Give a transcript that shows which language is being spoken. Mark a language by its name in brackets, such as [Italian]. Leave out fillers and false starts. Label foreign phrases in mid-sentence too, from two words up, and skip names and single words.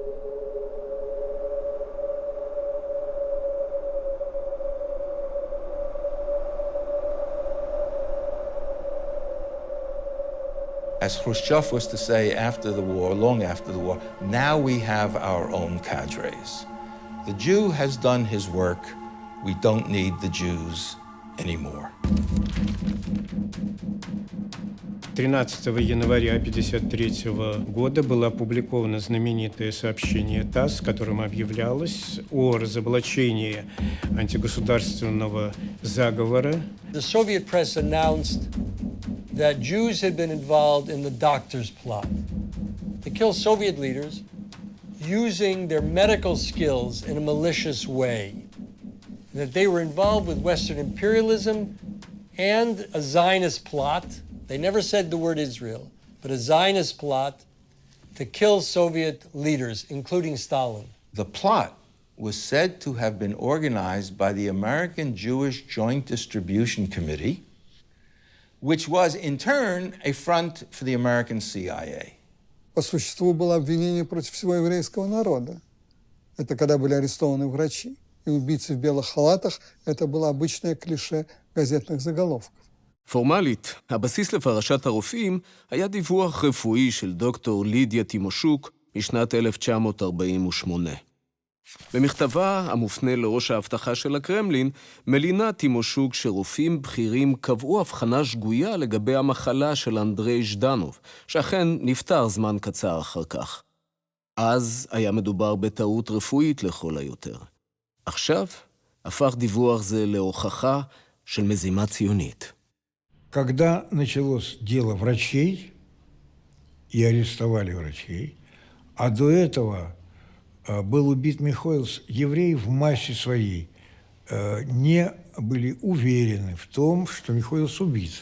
[English] As Khrushchev was to say after the war, long after the war, now we have our own cadres. The Jew has done his work. We don't need the Jews anymore. [Russian] 13 января 1953 года было опубликовано знаменитое сообщение ТАСС, в котором объявлялось о разоблачении антигосударственного заговора. [English] The Soviet press announced that Jews had been involved in the Doctors' Plot to kill Soviet leaders using their medical skills in a malicious way, and that they were involved with Western imperialism and a Zionist plot. They never said the word Israel, but a Zionist plot to kill Soviet leaders, including Stalin. The plot was said to have been organized by the American Jewish Joint Distribution Committee, which was in turn a front for the American CIA. [Russian] По существу было обвинение против всего еврейского народа. Это когда были арестованы врачи. И убийцы в белых халатах – это было обычное клише газетных заголовков. [Hebrew] פורמלית, הבסיס לפרשת הרופאים היה דיווח רפואי של דוקטור לידיה טימושוק משנת 1948. במכתבה המופנה לראש האבטחה של הקרמלין, מלינה טימושוק שרופאים בכירים קבעו הבחנה שגויה לגבי המחלה של אנדרי ז'דנוב, שאכן נפטר זמן קצר אחר כך. אז היה מדובר בטעות רפואית לכל היותר. עכשיו הפך דיווח זה להוכחה של מזימה ציונית. [Russian] Когда началось дело врачей, и арестовали врачей, а до этого был убит Михоэлс, евреи в массе своей не были уверены в том, что Михоэлс убит.